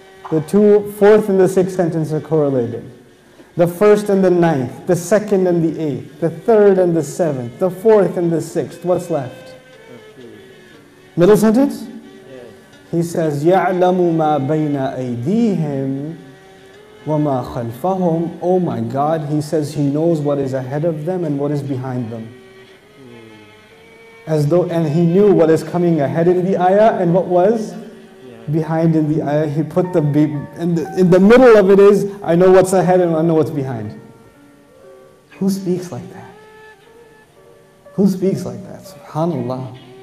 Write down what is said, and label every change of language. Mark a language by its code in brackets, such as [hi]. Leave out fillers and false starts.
[en] The fourth and the sixth sentence are correlated. The first and the ninth, the second and the eighth, the third and the seventh, the fourth and the sixth. What's left? Middle sentence? He says, [ar] يَعْلَمُ مَا بَيْنَ أَيْدِيهِمْ وَمَا خَلْفَهُمْ. [en] Oh my God, He says He knows what is ahead of them and what is behind them. And He knew what is coming ahead in the ayah and what was behind in the ayah. He put in the middle of it is, I know what's ahead and I know what's behind. Who speaks like that? Who speaks like that? SubhanAllah.